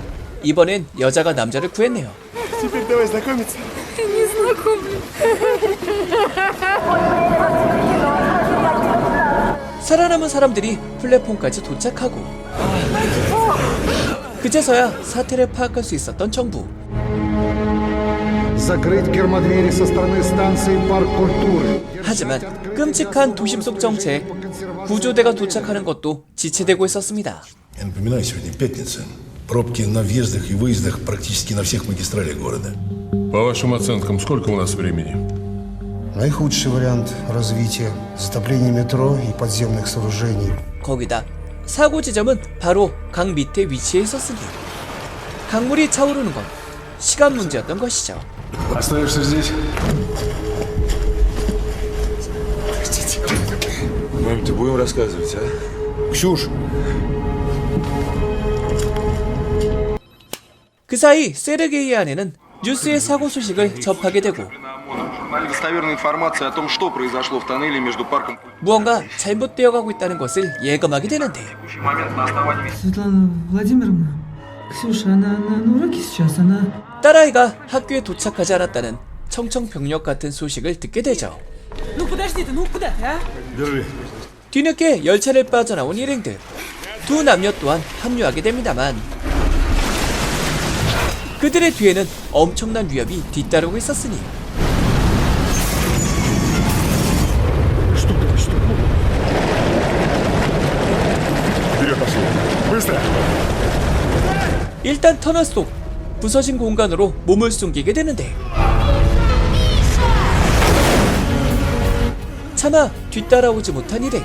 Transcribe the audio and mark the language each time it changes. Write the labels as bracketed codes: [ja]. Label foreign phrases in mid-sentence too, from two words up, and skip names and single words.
[ko] 이번엔 여자가 남자를 구했네요. 살아남은 사람들이 플랫폼까지 도착하고 그제서야 사태를 파악할 수 있었던 정부. [ru] Закрыть гермодвери со стороны станции Парк культуры. [ko] 하지만 끔찍한 도심 속 정체, 구조대가 도착하는 것도 지체되고 있었습니다. [ru] Я напоминаю, сегодня пятница. Пробки на въездах и выездах практически на всех магистралях города. По вашим оценкам, сколько у нас времени? Наихудший вариант развития – затопление метро и подземных сооружений. [ko] 거기다 사고 지점은 바로 강 밑에 위치해 있었으니 강물이 차오르는 건 시간 문제였던 것이죠. [ru] Оставишься здесь? Мам, будем рассказывать, а? Ксюш, [ko] 그 사이 세르게이의 아내는 뉴스의 사고 소식을 접하게 되고 [ru] Достоверная информация о том, что произошло в тоннеле между парком. [ko] 무언가 잘못되어 가고 있다는 것을 예감하게 되는데 [ru] Светлана Владимировна, Ксюша, она на уроке сейчас, она... [ko] 딸아이가 학교에 도착하지 않았다는 청청병력 같은 소식을 듣게 되죠. [ru] Ну подожди ты, ну куда ты, а? [ko] 뒤늦게 열차를 빠져나온 일행들. 두 남녀 또한 합류하게 됩니다만 그들의 뒤에는 엄청난 위협이 뒤따르고 있었으니 일단 터널 속 부서진 공간으로 몸을 숨기게 되는데 차마 뒤따라오지 못한 일행.